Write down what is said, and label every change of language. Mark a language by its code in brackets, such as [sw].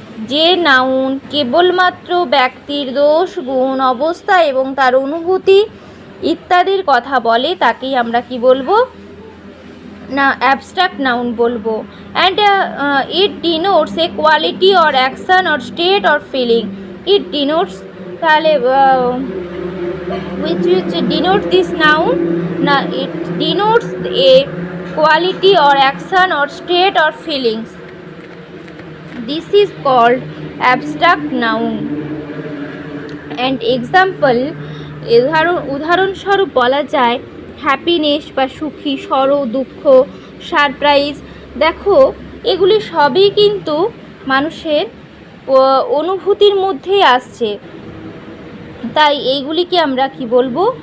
[bn] যে নাউন কেবলমাত্র ব্যক্তির দোষ, গুণ, অবস্থা এবং তার অনুভূতি ইত্যাদির কথা বলে তাকেই আমরা কি বলবো? না, অ্যাবস্ট্রাক্ট নাউন বলবো। [en] And it denotes a quality or action or state or feeling. It denotes, তাহলে which denote this noun? না, it denotes a quality or action or state or feelings. This is called abstract noun. And example, [bn] উদাহরণস্বরূপ বলা যায় happiness বা সুখী, সরো, দুঃখ, surprise. দেখো, এগুলি সবই কিন্তু মানুষের অনুভূতির মধ্যেই আসছে, তাই এইগুলিকে আমরা কি বলবো?